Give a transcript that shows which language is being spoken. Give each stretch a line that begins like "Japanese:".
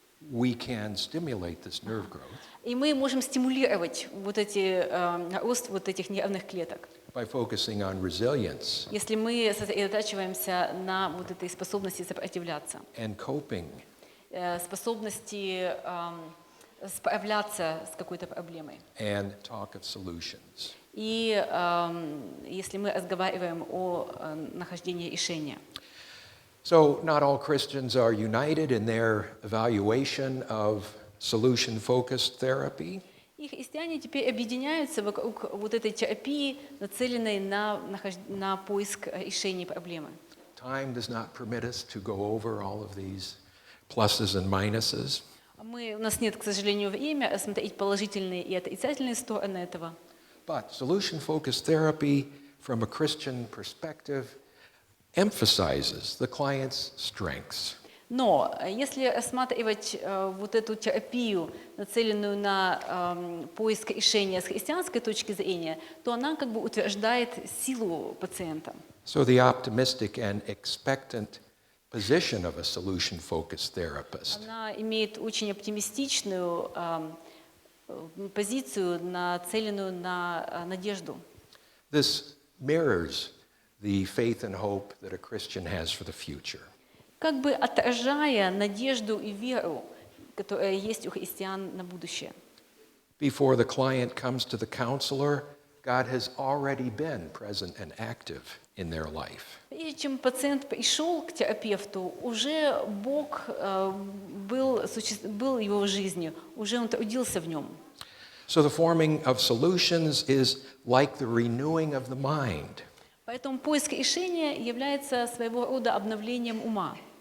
English: We can stimulate this nerve growth
Russian: И мы можем стимулировать рост вот этих нервных клеток,
English: by focusing on resilience
Russian: если мы сосредотачиваемся на вот этой способности сопротивляться,
English: and coping
Russian: способности справляться с какой-то проблемой.
English: and talk of solutions.
Russian: И если мы разговариваем о нахождении решения.
English: So not all Christians are united in their evaluation of solution-focused therapy.
Russian: И христиане теперь объединяются вокруг вот этой терапии, нацеленной на поиск решений проблемы.
English: Time does not permit us to go over all of these pluses and minuses.
Russian: У нас нет, к сожалению, времени рассмотреть положительные и отрицательные стороны этого.
English: But solution-focused therapy from a Christian perspective emphasizes the client's strengths.
Russian: Но если рассматривать вот эту терапию, нацеленную на поиск решения с христианской точки зрения, то она как бы утверждает силу пациента.
English: So the optimistic and expectant position of a solution-focused therapist
Russian: Она имеет очень оптимистичную позицию, нацеленную на надежду.
English: this mirrors the faith and hope that a Christian has for the future.
Russian: Как бы отражая надежду и веру, которая есть у христиан на будущее.
English: Before the client comes to the counselor, God has already been present and active in their life.
Russian: Прежде чем пациент пришел к терапевту, уже Бог был его жизнью, уже он трудился в нем.
English: So the forming of solutions is like the renewing of the mind.
Russian: Поэтому поиск решения является своего рода обновлением ума.